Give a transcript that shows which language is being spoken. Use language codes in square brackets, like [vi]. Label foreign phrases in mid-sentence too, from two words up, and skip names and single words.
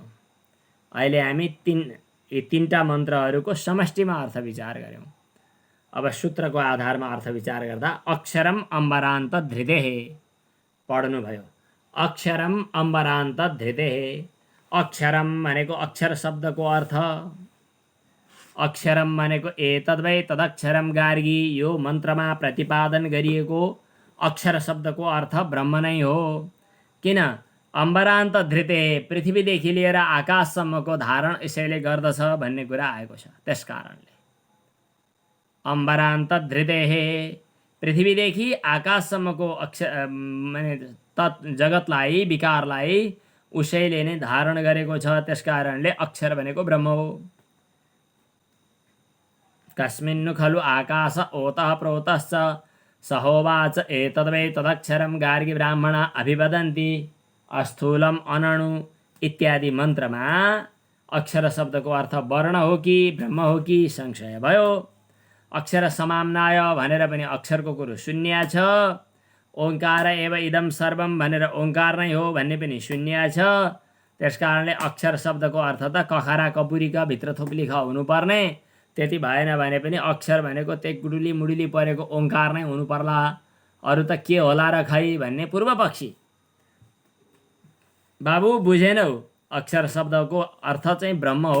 [ne] अहिले हामी यी तीनटा मन्त्रहरूको समष्टिमा अर्थ विचार गऱ्यौँ। अब सूत्रको आधारमा अर्थ विचार गर्दा [sa] अक्षरम अम्बरान्त धृतेः [ne] पढ्नुभयो। [sa] अक्षरम अम्बरान्त धृतेः। [ne] अक्षरम भनेको अक्षर शब्दको अर्थ। अक्षरम भनेको [sa] एतद्वै तदक्षरम गार्गी [ne] यो मन्त्रमा प्रतिपादन गरिएको अक्षर शब्दको अर्थ ब्रह्म नै हो। किन [sa] अम्बरान्त धृते [ne] पृथ्वीदेखि लिएर आकाशसम्मको धारण यसैले गर्दछ भन्ने कुरा आएको छ। त्यस कारणले [sa] अम्बरान्त धृतेः [ne] पृथ्वीदेखि आकाशसम्मको माने जगतलाई विकारलाई उसैले नै धारण गरेको छ। त्यस कारणले अक्षर भनेको ब्रह्म हो। कस्मिन्नु खलु आकाश ओतः प्रोतश्च सहोवाच एतद्वै तदक्षरं गार्गी ब्राह्मणा अभिवदन्ति अस्थूलम अनणु इत्यादि मन्त्रमा अक्षर शब्दको अर्थ वर्ण हो कि ब्रह्म हो कि संशय भयो। [sa] अक्षर समाम्नाय [ne] भनेर पनि अक्षरको कुरो शून्य छ। [sa] ओंकार एव इदम सर्वम [ne] भनेर ओंकार नै हो भन्ने पनि शून्य छ। त्यसकारणले अक्षर शब्दको अर्थ त कखरा कपुरीका भित्र थोप्लिखा हुनुपर्ने, त्यति भएन भने पनि अक्षर भनेको तेगुडुली मुडुली परेको ओंकार नै हुनु पर्ला। अरु त के होला र खै भन्ने पूर्व पक्षी। बाबु बुझेनौ, अक्षर शब्दको अर्थ चाहिँ ब्रह्म हो।